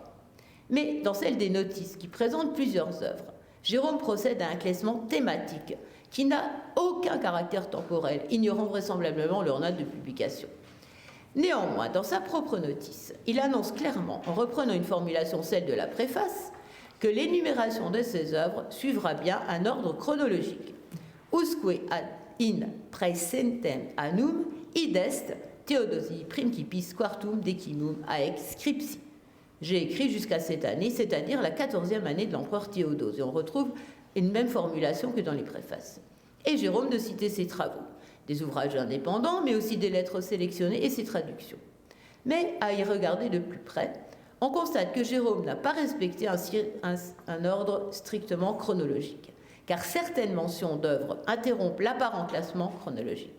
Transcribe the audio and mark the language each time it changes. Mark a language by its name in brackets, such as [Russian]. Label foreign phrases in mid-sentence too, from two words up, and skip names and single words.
[French] Mais dans celle des notices qui présentent plusieurs œuvres, Jérôme procède à un classement thématique qui n'a aucun caractère temporel, ignorant vraisemblablement leur note de publication. Néanmoins, dans sa propre notice, il annonce clairement, en reprenant une formulation, celle de la préface, que l'énumération de ses œuvres suivra bien un ordre chronologique. [Latin] Usque ad in praesentem annum id est Theodosii principis quartum decimum aex scripsi. [French] J'ai écrit jusqu'à cette année, c'est-à-dire la 14e année de l'empereur Théodose. Et on retrouve une même formulation que dans les préfaces. Et Jérôme de citer ses travaux, des ouvrages indépendants, mais aussi des lettres sélectionnées et ses traductions. Mais à y regarder de plus près, on constate que Jérôme n'a pas respecté un ordre strictement chronologique, car certaines mentions d'œuvres interrompent l'apparent classement chronologique.